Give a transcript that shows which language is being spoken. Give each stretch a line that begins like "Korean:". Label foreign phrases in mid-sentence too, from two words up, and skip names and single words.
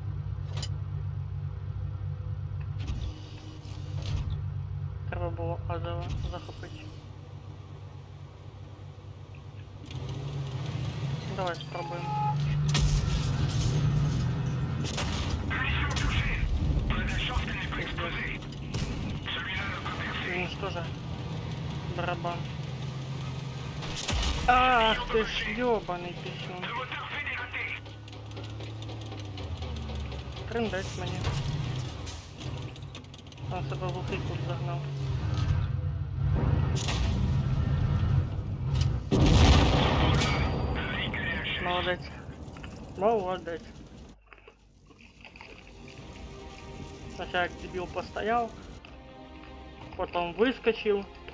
Ukrainian: Треба було Азова захопити. Давай спробуємо. Він ж тоже барабан.
Russian: Ах ты ж ёбаный писюн.
Ukrainian: Трындець мені. Сам себе в глухий кут загнав. Молодець. Молодець. Сначала як дебіл постояв,
Russian: потом выскочил.